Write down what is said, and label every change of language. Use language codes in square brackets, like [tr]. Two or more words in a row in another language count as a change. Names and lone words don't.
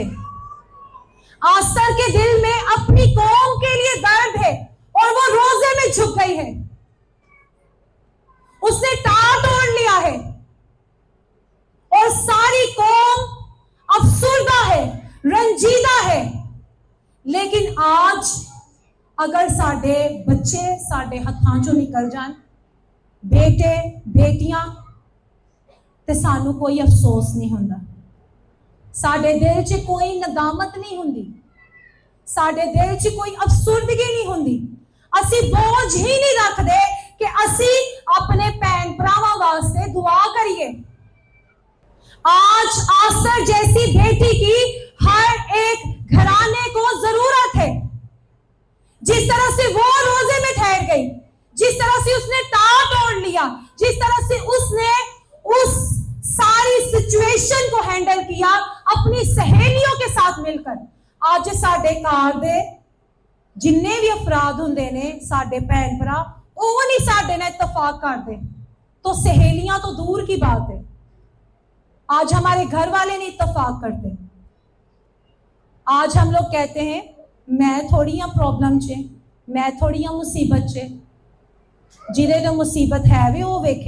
[ur] آستر کے دل میں اپنی قوم کے لیے درد ہے اور وہ روزے میں جھک گئی ہے. اس نے ٹاٹ توڑ لیا ہے اور ساری قوم افسردہ ہے, رنجیدہ ہے. [pa] لیکن آج اگر ساڈے بچے ساڈے ہتھاں چوں نکل جان, بیٹے بیٹیاں, تے سانو کوئی افسوس نہیں ہوندا, ساڈے دل چ کوئی ندامت نہیں ہوندی, ساڈے دل چ کوئی افسردگی نہیں ہوندی. اسی بوجھ ہی نہیں رکھدے کہ اسی اپنے بہن بھراواں واسطے دعا کریے. [ur] آج آستر جیسی بیٹی کی ہر ایک گھرانے کو ضرورت ہے. جس طرح سے وہ روزے میں ٹھہر گئی, جس طرح سے اس نے ٹاٹ توڑ لیا, جس طرح سے اس نے اس ساری سچویشن کو ہینڈل کیا اپنی سہیلیوں کے ساتھ مل کر. [pa] آج ساڈے گھر دے جننے بھی افراد ہوندے نے, ساڈے بہن بھرا, وہ نہیں ساڈے نال اتفاق کردے تو سہیلیاں تو دور کی بات ہے. [ur] آج ہمارے گھر والے نہیں اتفاق کرتے. آج ہم لوگ کہتے ہیں میں تھوڑی پرابلم چ, میں تھوڑی مصیبت چ, جہے جو مصیبت ہے بھی وہ ویکھے.